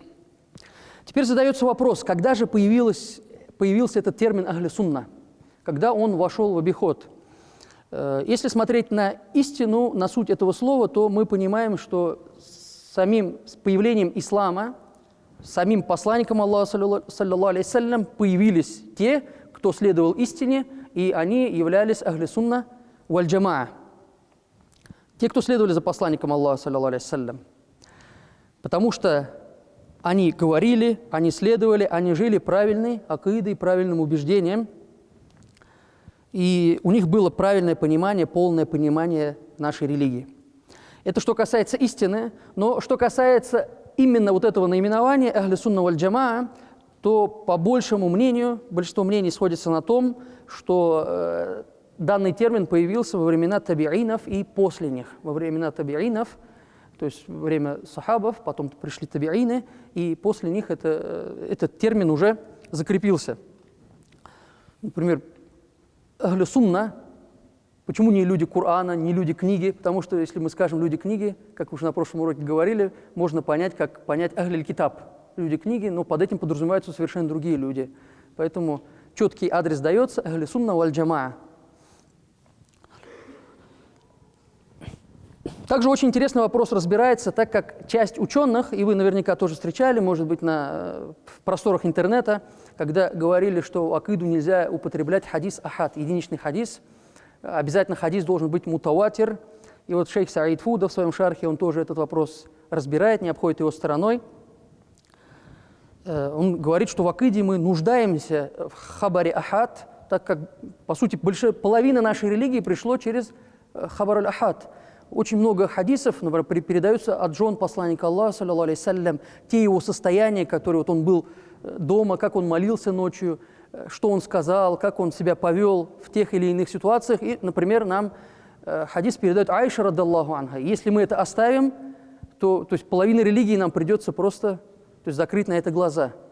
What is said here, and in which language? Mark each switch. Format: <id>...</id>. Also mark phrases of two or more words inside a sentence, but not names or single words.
<ru>Теперь задается вопрос, когда же появился этот термин</ru> <ar>أهل السنة,</ar> <ru>когда он вошел в обиход. Если смотреть на истину, на суть этого слова, то мы понимаем, что с появлением ислама, самим посланником Аллаха,</ru> <ar>صلى الله عليه وسلم,</ar> <ru>появились те, кто следовал истине, и они являлись</ru> <ar>أهل السنة والجماعة.</ar> <ru>Те, кто следовали за посланником Аллаха,</ru> <ar>صلى الله عليه وسلم.</ar> <ru>Потому что они говорили, они следовали, они жили правильной акидой, правильным убеждением. И у них было правильное понимание, полное понимание нашей религии. Это что касается истины, но что касается именно вот этого наименования</ru> <ar>«أهل السنة والجماعة»,</ar> <ru>то по большему мнению, большинство мнений сходится на том, что данный термин появился во времена табиинов и после них. Во времена табиинов, то есть во время сахабов, потом пришли табиины, и после них этот термин уже закрепился. Например,</ru> <ar>«أهل السنة».</ar> <ru>Почему не люди Корана, не люди книги? Потому что если мы скажем «люди книги», как уже на прошлом уроке говорили, можно понять, как понять</ru> <ar>«أهل الكتاب».</ar> <ru>Люди книги, но под этим подразумеваются совершенно другие люди. Поэтому четкий адрес дается</ru> <ar>«أهل السنة والجماعة».</ar> <ru>Также очень интересный вопрос разбирается, так как часть ученых, и вы наверняка тоже встречали, может быть, в просторах интернета, когда говорили, что в акиду нельзя употреблять</ru> <ar>حديث آحاد,</ar> <ru>единичный хадис, обязательно хадис должен быть мутаватир. И вот шейх Саид Фуда в своем шархе, он тоже этот вопрос разбирает, не обходит его стороной. Он говорит, что в акиде мы нуждаемся в</ru> <ar>خبر آحاد,</ar> <ru>так как, по сути, половина нашей религии пришло через</ru> <ar>خبر الآحاد.</ar> <ru>Очень много хадисов, например, передаются от жен посланника Аллаха,</ru> <ar>صلى الله عليه وسلم,</ar> <ru>те его состояния, которые вот он был дома, как он молился ночью, что он сказал, как он себя повел в тех или иных ситуациях. И, например, нам хадис передает Айша</ru> <ar>رضي الله عنها.</ar> <ru>Если мы это оставим, то есть половина религии нам придется просто закрыть на это глаза.</ru>